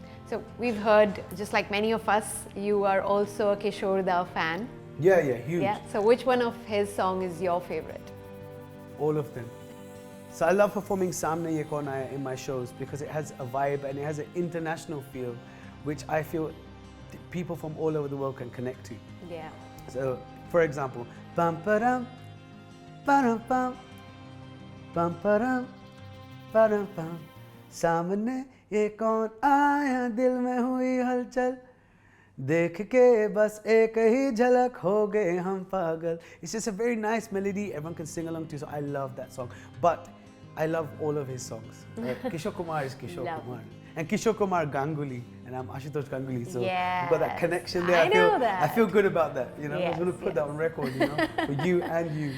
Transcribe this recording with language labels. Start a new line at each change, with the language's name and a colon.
English: So we've heard, just like many of us, you are also a Kishore Da fan. Yeah, huge. Yeah. So which one of his song is your favorite? All of them. So I love performing Samne Ye Kaun Aaya in my shows because it has a vibe and it has an international feel, which I feel people from all over the world can connect to. Yeah. So, for example,
Hindi: pam param, param pam, pam param, param pam, सामने ये कौन आया दिल में हुई हलचल देख के बस एक ही झलक हो गए हम पागल.
English: It's just a very nice melody, everyone can sing along to, so I love that song. But I love all of his songs. Kishore Kumar is Kishore Kumar. And Kishore Kumar Ganguly, and I'm Ashutosh Ganguly, so we've got that connection there. I feel good about that, you know. Yes, I'm going to put that on record, you know, for you and you.